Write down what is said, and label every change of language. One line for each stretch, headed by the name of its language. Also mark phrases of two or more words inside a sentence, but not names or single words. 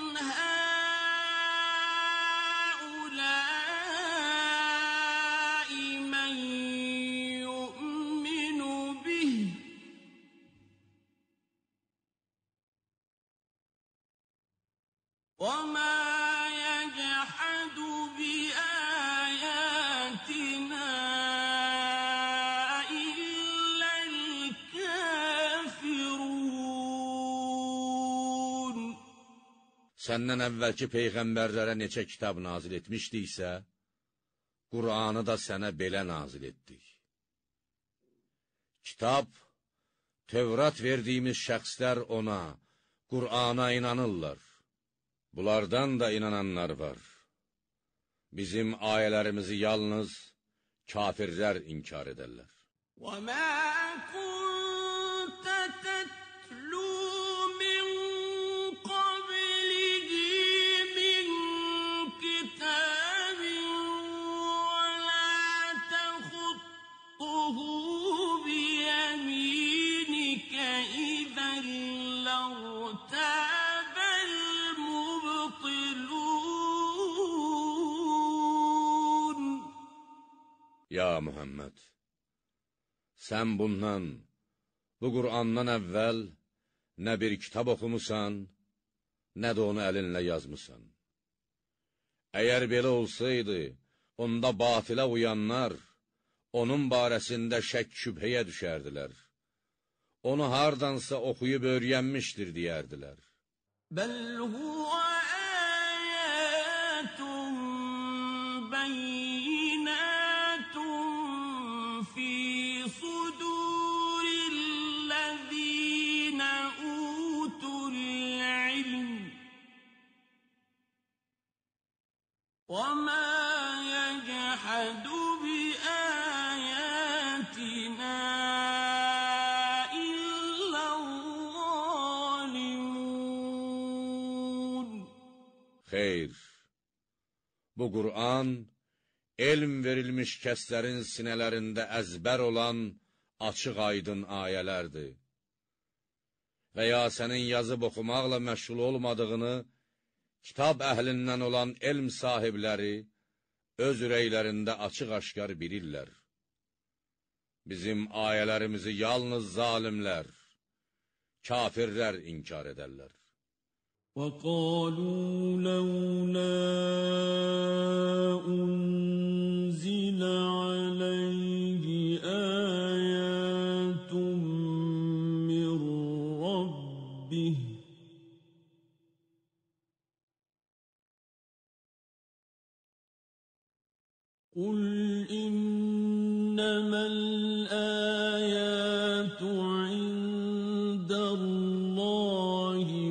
Arabic: هَؤُلَاءِ مَن يُؤْمِنُ بِهِ وَمَا يَجْحَدُ بِآيَاتِنَا إِلَّا الْكَافِرُونَ.
Azerbaijani: Səndən əvvəlki peyğəmbərlərə neçə kitab nazil etmişdiksə, Qur'anı da sənə belə nazil etdik. Kitab, Tövrat verdiyimiz şəxslər ona, Qur'ana inanırlar. Bunlardan da inananlar var. Bizim ayələrimizi yalnız kafirlər inkar edərlər.
Arabic: وَمَا كُنتَ تَتْلُو مِن قَبْلِهِ مِن كِتَابٍ وَلَا تَخُطُّهُ بِيَمِينِكَ إِذًا لَّارْتَابَ الْمُبْطِلُونَ.
Azerbaijani: Ya Muhammed, sən bundan, bu Qur'andan əvvəl nə bir kitab oxumusan, nə də onu əlinlə yazmısan. Əgər belə olsaydı, onda batilə uyanlar, onun barəsində şək şübhəyə düşərdilər. Onu hardansa oxuyub öyrənmişdir, deyərdilər.
Arabic: بَلْ هُوَ آيَاتٌ بَيِّنَاتٌ فِي صُدُورِ الَّذِينَ أُوتُوا الْعِلْمَ وَمَا يَجْحَدُ بِآيَاتِنَا إِلَّا الظَّالِمُونَ.
Azerbaijani: Xeyr, bu Qur'an, elm verilmiş kəslərin sinələrində əzbər olan açıq aydın ayələrdir. Və ya sənin yazıb oxumaqla məşğul olmadığını, kitab əhlindən olan elm sahibləri öz ürəklərində açıq-aşkar bilirlər. Bizim ayələrimizi yalnız zalimlər, kafirlər inkar edərlər.
Arabic: وَقَالُوا لَوْلَا أُنزِلَ عَلَيْهِ آيَاتٌ مِّن رَّبِّهِ قُلْ إِنَّمَا الْآيَاتُ عِندَ اللَّهِ